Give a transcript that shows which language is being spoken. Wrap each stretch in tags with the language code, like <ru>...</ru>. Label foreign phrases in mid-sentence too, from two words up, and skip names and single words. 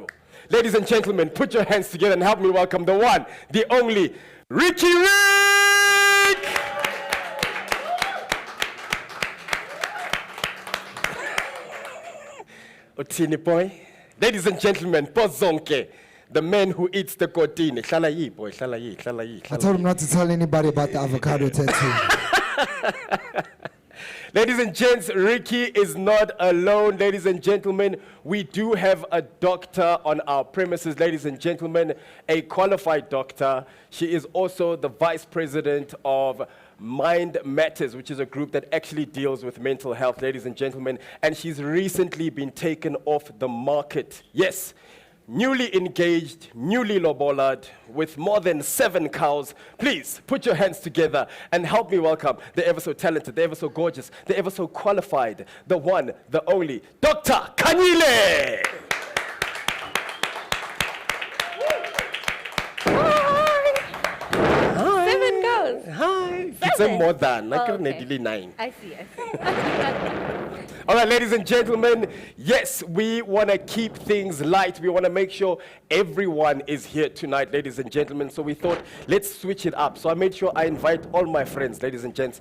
<en>Ladies and gentlemen, put your hands together and help me welcome the one, the only, Riky Rick! Otini boy. Ladies and gentlemen, Pozonke, the man who eats the kotini.</en> <zu>Hlala yi, boy, hlala yi, hlala yi.</zu> <en>I told him not to tell anybody about the avocado tattoo. Ladies and gents, Riky is not alone. Ladies and gentlemen, we do have a doctor on our premises. Ladies and gentlemen, a qualified doctor. She is also the vice president of Mind Matters, which is a group that actually deals with mental health, ladies and gentlemen. And she's recently been taken off the market. Yes. Newly engaged, newly lobolad, with more than 7 cows. Please put your hands together and help me welcome the ever so talented, the ever so gorgeous, the ever so qualified, the one, the only, Dr. Khanyile. Hi. 7 cows. Hi. It's a more than, like 9. I see. All right, ladies and gentlemen, yes, we want to keep things light. We want to make sure everyone is here tonight, ladies and gentlemen. So we thought, let's switch it up. So I made sure I invite all my friends, ladies and gents.</en>